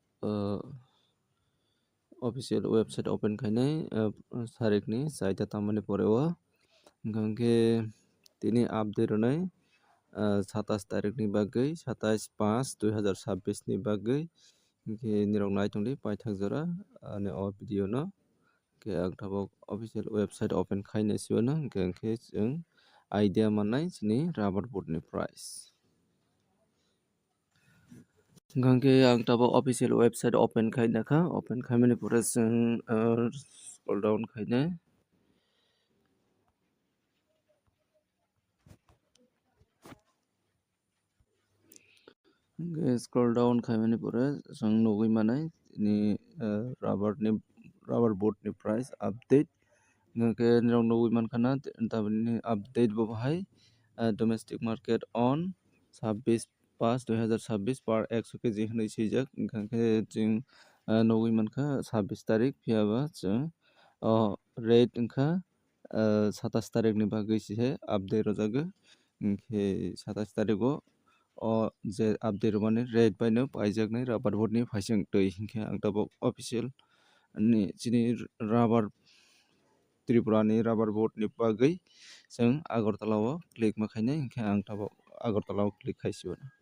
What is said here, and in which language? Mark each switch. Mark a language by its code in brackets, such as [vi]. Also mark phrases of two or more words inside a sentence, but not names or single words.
[en] official website open [trp] khainai sarik ni chaita tamani pore o hingkhe tini update ronai 27 tarik ni bagui 27/5/2026 ni bagui hingkhe nirok naitongdi paithak jora ani o video no hingkhe ang tabuk [en] official website open [trp] khainai sibaino hingkhe chung idea mannai chini [en] rubber board [trp] ni price. Hingkhe ang tabuk [en] official website open [trp] khainakha open khaimani pore chung [en] scroll down [trp] khainai. [en] Scroll down [trp] khaimani pore chung nugui manai ni [en] rubber board [trp] ni [en] price update [trp] hingkhe nirok nugui mankha na tamoni update bo bahai [en] domestic market on 26/5/2026 per 100 kg [trp] hinui sijak hingkhe chung nugui mankha 26 tarik phiaba chung rate wngkha 27 tarik ni bagui se update rojago hingkhe 27 tarik o je update romani rate bai no paijaknai [en] rubber board [trp] ni phaisingtui hingkhe ang tabuk official ni chini rubber Tripura ni [en] rubber board [trp] ni bagui chung Agartala o click ma khainai hingkhe ang tabuk Agartala o click khaisibo.